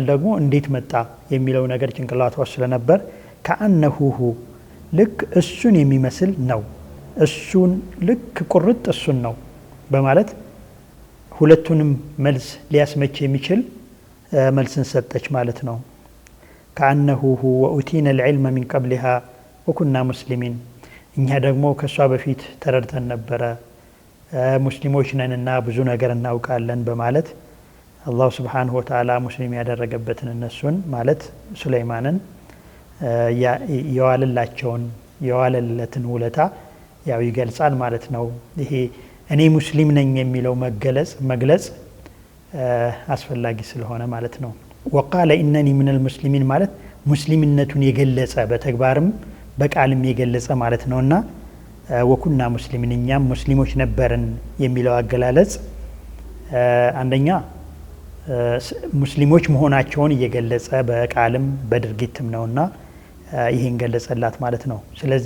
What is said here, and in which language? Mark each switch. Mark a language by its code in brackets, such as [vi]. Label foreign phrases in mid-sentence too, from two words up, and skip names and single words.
[am] ደግሞ እንዴት መጣ የሚለው ነገር ጭንቅላቷ ስለነበር ከአነሁሁ ልክ እሱን የሚመስል ነው፣ እሱን ልክ ቁርጥ እሱን ነው በማለት ሁለቱንም መልስ ሊያስመች የሚችል መልስን ሰጠች ማለት ነው። [ar] كأنه وأوتينا العلم من قبلها وكنا مسلمين [am] እኛ ደግሞ ከሷ በፊት ተረድተን ነበረ ሙስሊሞች ነንና ብዙ ነገር እናውቃለን በማለት አላህ [ar] سبحانه وتعالى [am] ሙስሊም ያደረገበትን እነሱን ማለት ሱለይማንን የዋለለትን ውለታ ያው ይገልጻል ማለት ነው። ይሄ እኔ ሙስሊም ነኝ የሚለው መግለጽ አስፈላጊ ስለሆነ ማለት ነው። [ar] وقال انني من المسلمين [am] ማለት ሙስሊምነቱን የገለጸ በተግባርም በቃልም የገለጸ ማለት ነውና [ar] وكنا مسلمين [am] እኛም ሙስሊሞች ነበርን የሚለው አገላለጽ አንደኛ ሙስሊሞች መሆናቸውን እየገለጸ በቃልም በድርጊትም ነውና ይሄን ገለጸላት ማለት ነው። ስለዚህ